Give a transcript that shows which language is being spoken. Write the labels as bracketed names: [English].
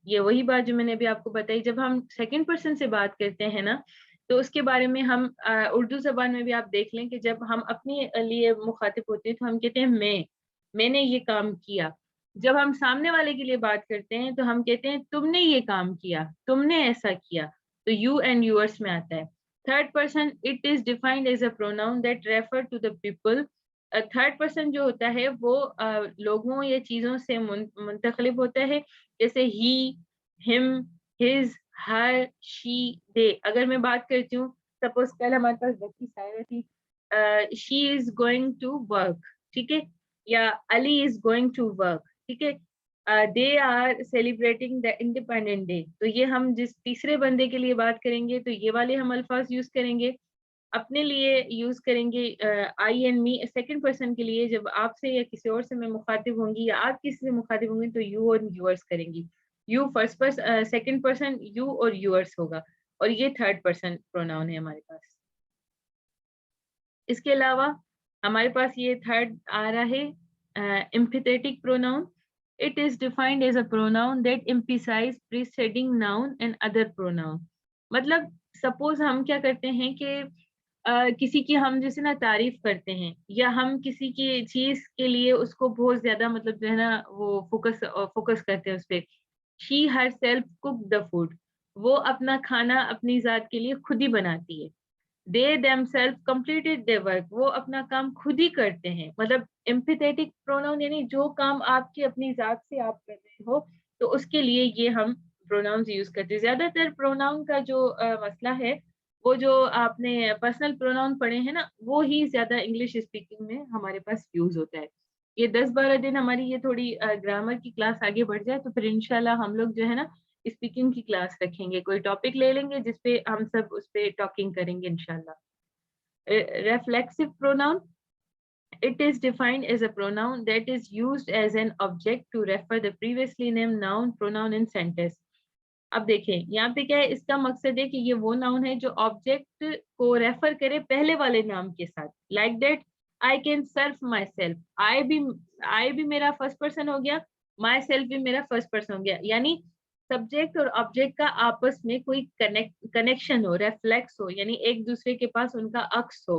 [Urdu] یہ وہی بات جو میں نے ابھی آپ کو بتائی, جب ہم سیکنڈ پرسن سے بات کرتے ہیں نا تو اس کے بارے میں ہم اردو زبان میں بھی آپ دیکھ لیں کہ جب ہم اپنے لیے مخاطب ہوتے ہیں تو ہم کہتے ہیں میں نے یہ کام کیا. جب ہم سامنے والے کے لیے بات کرتے ہیں تو ہم کہتے ہیں تم نے یہ کام کیا, تم نے ایسا کیا, تو یو اینڈ یورس میں آتا ہے. [English] Third person it is defined as a pronoun that refer to the people. [Urdu] Third person جو ہوتا ہے وہ لوگوں یا چیزوں سے منتخب ہوتا ہے, جیسے ہی, ہم, ہز, ہر, شی, دے. اگر میں بات کرتی ہوں, سپوز کل ہمارے پاس بچی سائرہ تھی, [English] She is going to work. [Urdu] ٹھیک ہے, [English] یا Ali is going to work. [Urdu] ٹھیک ہے, [English] They are celebrating the independent day. [Urdu] تو یہ ہم جس تیسرے بندے کے لیے بات کریں گے تو یہ والے ہم الفاظ یوز کریں گے. اپنے لیے یوز کریں گے آئی اینڈ می. سیکنڈ پرسن کے لیے جب آپ سے یا کسی اور سے میں مخاطب ہوں گی یا آپ کسی سے مخاطب ہوں گی تو یو اور یورس کریں گی. You first person, second person you اور یورس ہوگا, اور یہ تھرڈ پرسن پروناؤن ہے ہمارے پاس. اس کے علاوہ ہمارے پاس یہ تھرڈ آ رہا ہے empathetic pronoun. [English] It is defined as a pronoun that emphasizes preceding noun and other pronoun. [Urdu] مطلب سپوز ہم کیا کرتے ہیں کہ کسی کی ہم جیسے نا تعریف کرتے ہیں, یا ہم کسی کی چیز کے لیے اس کو بہت زیادہ مطلب جو ہے نا وہ فوکس کرتے ہیں اس پہ. [English] She herself cooked the food. [Urdu] وہ اپنا کھانا اپنی ذات کے لیے خود ہی بناتی ہے. [English] They themselves completed their work. [Urdu] وہ اپنا کام خود ہی کرتے ہیں. مطلب ایمپیتھیٹک پروناؤن یعنی جو کام آپ کی اپنی ذات سے آپ کر رہے ہو تو اس کے لیے یہ ہم پروناؤنز یوز کرتے ہیں. زیادہ تر پروناؤن کا جو مسئلہ ہے وہ جو آپ نے پرسنل پروناؤن پڑھے ہیں نا وہ ہی زیادہ انگلش اسپیکنگ میں ہمارے پاس یوز ہوتا ہے. یہ 10-12 دن ہماری یہ تھوڑی گرامر کی کلاس آگے بڑھ جائے تو پھر انشاءاللہ ہم لوگ جو ہے نا اسپیکنگ کی کلاس رکھیں گے, کوئی ٹاپک لے لیں گے جس پہ ہم سب اس پہ ٹاکنگ کریں گے انشاءاللہ. [English] Reflexive pronoun. It is defined as a pronoun that is used as an object to refer the previously named noun pronoun in sentence. [Urdu] اب دیکھیں یہاں پہ کیا ہے, اس کا مقصد ہے کہ یہ وہ ناؤن ہے جو آبجیکٹ کو ریفر کرے پہلے والے نام کے ساتھ. [English] Like that I can surf myself. [Urdu] آئی بھی میرا فرسٹ پرسن ہو گیا, مائی سیلف بھی میرا فرسٹ پرسن ہو گیا. یعنی سبجیکٹ اور آبجیکٹ کا آپس میں کوئی کنیکشن ہو, ریفلیکس ہو, یعنی ایک دوسرے کے پاس ان کا عکس ہو.